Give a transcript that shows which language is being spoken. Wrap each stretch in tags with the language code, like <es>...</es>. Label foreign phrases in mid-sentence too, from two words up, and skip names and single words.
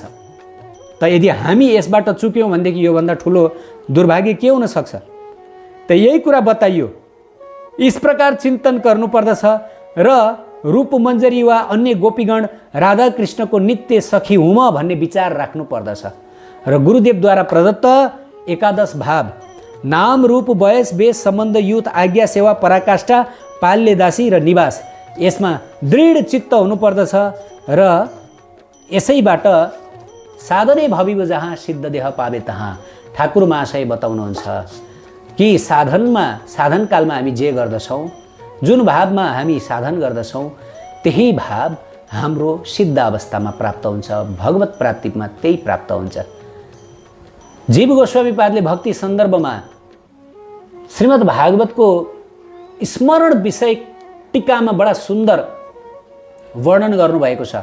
<ne>त यदि हामी यसबाट चुक्यौँ भनेदेखि योभन्दा ठुलो दुर्भाग्य के हुन सक्छ? त यही कुरा बताइयो।</ne> <hi>इस प्रकार</hi> <ne>चिन्तन गर्नुपर्दछ र रूप मञ्जरी वा अन्य गोपीगण राधा कृष्णको नित्य सखी हुम भन्ने विचार राख्नु पर्दछ। र गुरुदेवद्वारा प्रदत्त एकादश भाव नाम रूप वयस वेश सम्बन्ध युथ आज्ञा सेवा पराकाष्ठा पाल्यदासी र निवास, यसमा दृढ चित्त हुनुपर्दछ।</ne> <bn>र यसैबाट সাধনে ভাবিব যাহা সিদ্ধ দেহ পাবে তাহা।</bn> <ne>ठाकुर महाशय बताउनुहुन्छ कि साधनकालमा हामी जे गर्दछौँ, जुन भावमा हामी साधन गर्दछौँ, त्यही भाव हाम्रो सिद्ध अवस्थामा प्राप्त हुन्छ, भगवत प्राप्तिमा त्यही प्राप्त हुन्छ। जीव गोस्वामीपादले भक्ति सन्दर्भमा श्रीमद् भागवतको स्मरण विषय टीकामा बडा सुन्दर वर्णन गर्नुभएको छ।</ne>